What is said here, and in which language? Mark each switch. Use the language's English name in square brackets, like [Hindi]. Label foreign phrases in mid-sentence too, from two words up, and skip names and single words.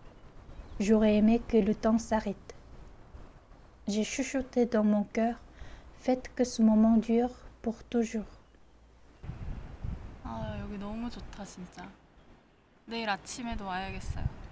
[French] J'aurais aimé que le temps s'arrête. J'ai chuchoté dans mon cœur, Faites que ce moment dure pour toujours. [Korean] 아, 여기 너무 좋다 진짜. 내일 아침에도 와야겠어요.